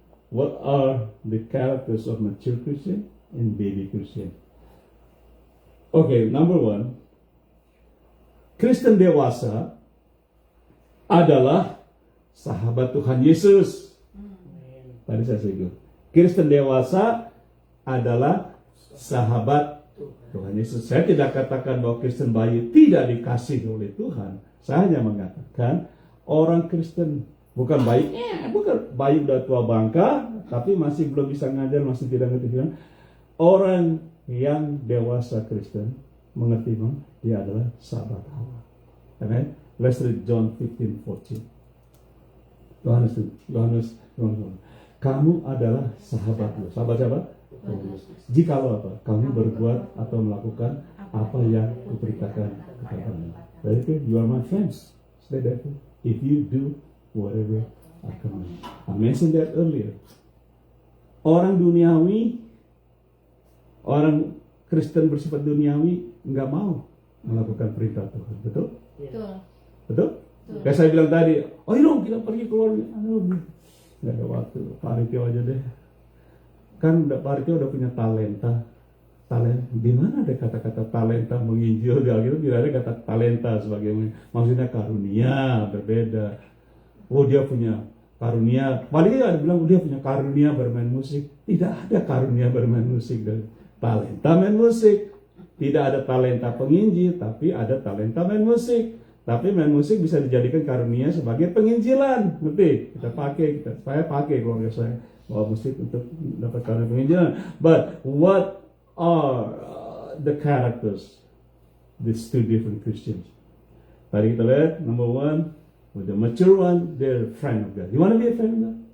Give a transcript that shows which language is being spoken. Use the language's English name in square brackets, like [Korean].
[English] What are the characters of mature Christian and baby Christian? Okay, number 1. [Indonesian] Kristen dewasa adalah sahabat Tuhan Yesus. Tadi saya singgung. Kristen dewasa adalah sahabat Tuhan Yesus. Saya tidak katakan bahwa Kristen bayi tidak dikasih oleh Tuhan. Saya hanya mengatakan orang Kristen bukan baiknya, bukan baik udah tua bangka, tapi masih belum bisa ngajar, masih tidak ngerti firman. Orang yang dewasa Kristen mengerti bahwa dia adalah sahabat Allah. [English] Amen. Let's read John 15:14. Yohanes. [Indonesian] Kamu adalah sahabatku. Sahabat siapa? Jikalau apa? Kamu berbuat atau melakukan apa yang kuperintahkan kepadamu. [English] Berarti you are my friends. Stay there. If you do whatever I command. I mentioned that earlier. [Indonesian] Orang duniawi, orang Kristen bersifat duniawi nggak mau melakukan perintah Tuhan. Betul? Betul? Kayak saya bilang tadi, oh iya dong kita pergi keluar. Aduh, nggak ada waktu. Pak Ritio aja deh. Kan Pak Ritio udah punya talenta. Di mana ada kata-kata talenta menginjil? Di Alkitab tidak ada kata talenta sebagai maksudnya karunia, berbeda. Oh dia punya karunia. Paling ada bilang dia punya karunia bermain musik. Tidak ada karunia bermain musik dan talenta main musik. Tidak ada talenta penginjil, tapi ada talenta main musik. Tapi main musik bisa dijadikan karunia sebagai penginjilan. Ngerti? Saya pakai keluarga saya bawa musik untuk dapat karunia penginjilan. [English] But what are the characters? These two different Christians. [Indonesian] Tadi kita lihat, [English] number 1, with the mature one, they're a friend of God. You want to be a friend of God?